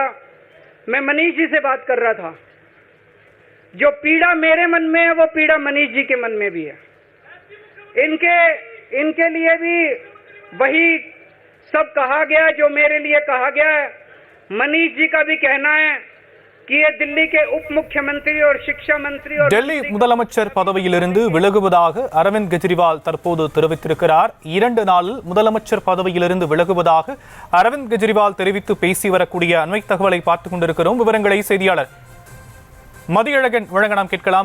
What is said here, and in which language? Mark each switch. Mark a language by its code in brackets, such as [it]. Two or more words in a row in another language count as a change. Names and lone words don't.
[hi] मैं मनीष जी से बात कर रहा था, जो पीड़ा मेरे मन में है वो पीड़ा मनीष जी के मन में भी है। इनके लिए भी वही सब कहा गया जो मेरे लिए कहा गया है। मनीष जी का भी कहना है कि ये दिल्ली के उप मुख्यमंत्री और शिक्षा मंत्री और [ta] டெல்லி முதலமைச்சர் பதவியிலிருந்து விலகுவதாக அரவிந்த் கெஜ்ரிவால் தற்போது தெரிவித்திருக்கிறார். 2 நாளில் முதலமைச்சர் பதவியிலிருந்து விலகுவதாக அரவிந்த் கெஜ்ரிவால் தெரிவித்து பேசி வரக்கூடிய அண்மை தகவலை பார்த்துக் கொண்டிருக்கிறோம். விவரங்களை செய்தியாளர் மதியழகன் வழங்க நாம் கேட்கலாம்.